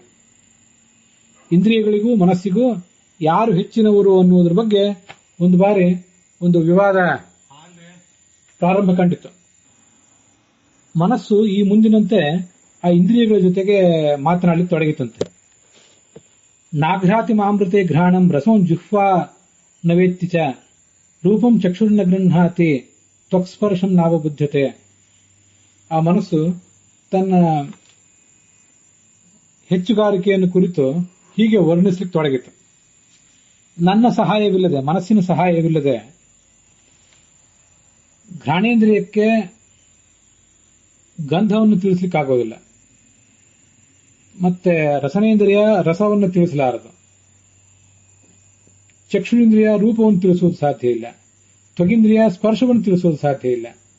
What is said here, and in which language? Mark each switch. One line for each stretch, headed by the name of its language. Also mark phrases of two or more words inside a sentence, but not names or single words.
Kannada: ಇಂದ್ರಿಯಗಳಿಗೂ ಮನಸ್ಸಿಗೂ ಯಾರು ಹೆಚ್ಚಿನವರು ಅನ್ನುವುದರ ಬಗ್ಗೆ ಒಂದು ಬಾರಿ ಒಂದು ವಿವಾದ ಪ್ರಾರಂಭ ಕಂಡಿತು. ಮನಸ್ಸು ಈ ಮುಂದಿನಂತೆ ಆ ಇಂದ್ರಿಯಗಳ ಜೊತೆಗೆ ಮಾತನಾಡಲಿಕ್ಕೆ ತೊಡಗಿತಂತೆ.
Sanskrit: ನಾಘ್ರಾತಿ ಮಾಮೃತೆ ಘ್ರಾಣಂ ರಸಂ ಜುಹ್ವಾ ನವೇತ್ತಿ ಚ ರೂಪಂ ಚಕ್ಷುರ್ನ ಗೃಹಾತಿ ತ್ವಕ್ಸ್ಪರ್ಶಂ ನಾವಬುದ್ಧತೆ.
Kannada: ಆ ಮನಸ್ಸು ತನ್ನ ಹೆಚ್ಚುಗಾರಿಕೆಯನ್ನು ಕುರಿತು ಹೀಗೆ ವರ್ಣಿಸಲಿಕ್ಕೆ ತೊಡಗಿತು. ನನ್ನ ಸಹಾಯವಿಲ್ಲದೆ, ಮನಸ್ಸಿನ ಸಹಾಯವಿಲ್ಲದೆ ಘ್ರಾಣೇಂದ್ರಿಯಕ್ಕೆ ಗಂಧವನ್ನು ತಿಳಿಸ್ಲಿಕ್ಕಾಗೋದಿಲ್ಲ, ಮತ್ತೆ ರಸನೇಂದ್ರಿಯ ರಸವನ್ನು ತಿಳಿಸಲಾರದು, ಚಕ್ಷುರೇಂದ್ರಿಯ ರೂಪವನ್ನು ತಿಳಿಸುವುದು ಸಾಧ್ಯ ಇಲ್ಲ, ತ್ವಗಿಂದ್ರಿಯ ಸ್ಪರ್ಶವನ್ನು ತಿಳಿಸುವುದು ಸಾಧ್ಯ ಇಲ್ಲ.